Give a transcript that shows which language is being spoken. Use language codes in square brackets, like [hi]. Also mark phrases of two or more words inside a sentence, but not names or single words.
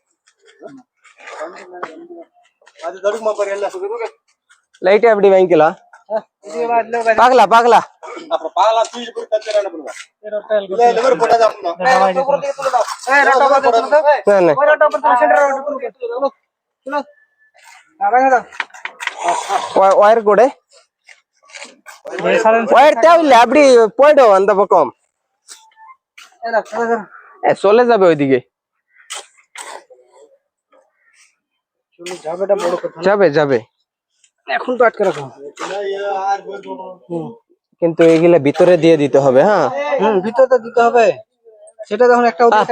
[ta] லைட்டா எப்படி வாங்கிக்கலாம் பாக்கலாம் ஒயர் கூட ஒயர் தேவையில்லை அப்படி போயிடும் அந்த பக்கம் [bn] চলে যাবে ওইদিকে যাবে এখন তো আটকে রাখো কিন্তু এগুলা ভিতরে দিয়ে দিতে হবে হ্যাঁ ভিতরে দিতে হবে সেটা যখন একটা